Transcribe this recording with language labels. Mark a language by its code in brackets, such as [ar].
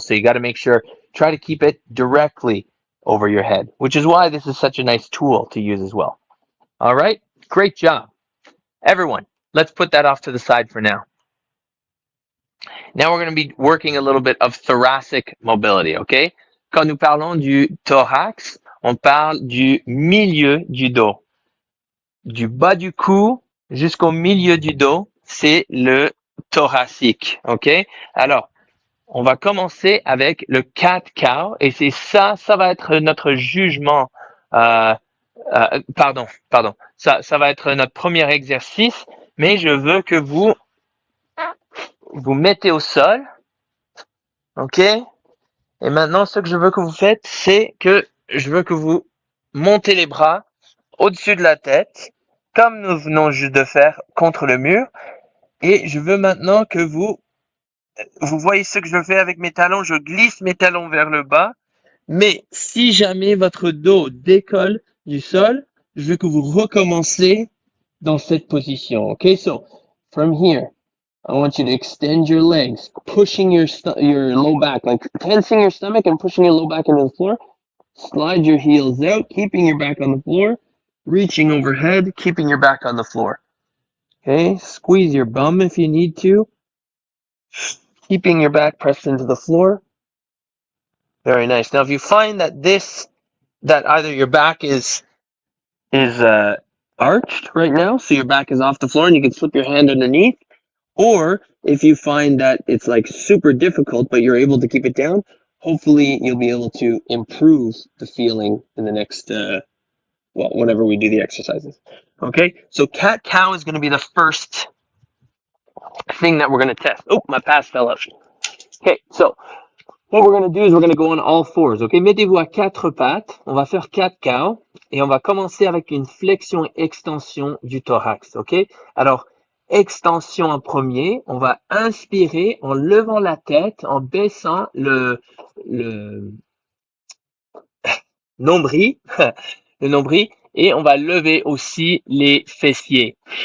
[en] So you got to make sure, try to keep it directly over your head, which is why this is such a nice tool to use as well. All right, great job. Everyone, let's put that off to the side for now. Now we're going to be working a little bit of thoracic mobility, okay? [fr] Quand nous parlons du thorax, on parle du milieu du dos. Du bas du cou jusqu'au milieu du dos, c'est le thoracique, ok? Alors, on va commencer avec le cat cow et c'est ça va être notre jugement. Pardon, ça va être notre premier exercice, mais je veux que vous mettez au sol, ok? Et maintenant, ce que je veux que vous faites, c'est que je veux que vous montez les bras au-dessus de la tête, comme nous venons juste de faire contre le mur. Et je veux maintenant que vous voyez ce que je fais avec mes talons. Je glisse mes talons vers le bas. Mais si jamais votre dos décolle du sol, je veux que vous recommencez dans cette position. [en] Okay, so from here, I want you to extend your legs, pushing your low back, like tensing your stomach and pushing your low back into the floor. Slide your heels out, keeping your back on the floor, reaching overhead, keeping your back on the floor. Okay, squeeze your bum if you need to, keeping your back pressed into the floor. Very nice. Now, if you find that either your back is arched right now, so your back is off the floor and you can slip your hand underneath, or if you find that it's like super difficult but you're able to keep it down, hopefully you'll be able to improve the feeling in the next whenever we do the exercises. Okay, so cat-cow is going to be the first thing that we're going to test. Oh, my pass fell out. Okay, so what we're going to do is we're going to go on all fours. [fr] Okay, mettez-vous à quatre pattes. On va faire cat-cow et on va commencer avec une flexion-extension du thorax. Ok, alors extension en premier. On va inspirer en levant la tête, en baissant le nombril, le nombril, et on va lever aussi les fessiers.